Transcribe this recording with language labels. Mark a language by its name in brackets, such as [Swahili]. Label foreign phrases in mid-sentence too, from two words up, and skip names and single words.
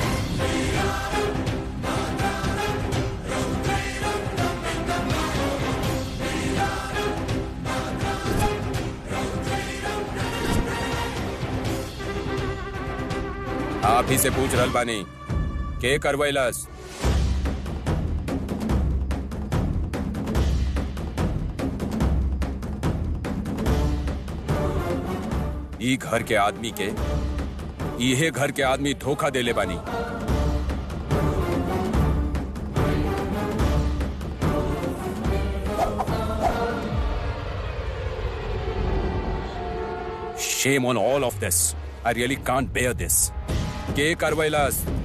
[Bhojpuri] आप ही से पूछ रहल बानी, के करवैलस? ई घर के आदमी के इहे घर के आदमी धोखा देले बानी। [English] Shame on all of this. I really can't bear this. [Bhojpuri] के करवैलस?